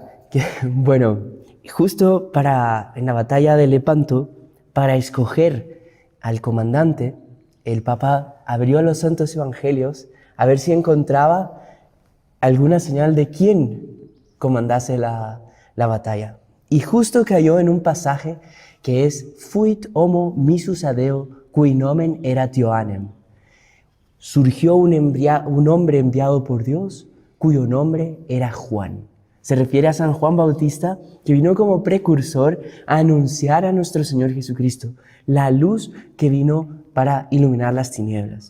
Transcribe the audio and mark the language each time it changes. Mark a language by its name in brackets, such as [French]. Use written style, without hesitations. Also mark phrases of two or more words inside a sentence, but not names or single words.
[Spanish] Bueno, justo en la batalla de Lepanto, para escoger al comandante, el Papa abrió los santos evangelios a ver si encontraba alguna señal de quién comandase la batalla. Y justo cayó en un pasaje que es [Latin] «Fuit homo missus adeo, cui nomen erat Ioannem». [Spanish] Surgió un hombre enviado por Dios, cuyo nombre era Juan. Se refiere a San Juan Bautista, que vino como precursor a anunciar a nuestro Señor Jesucristo, la luz que vino para iluminar las tinieblas.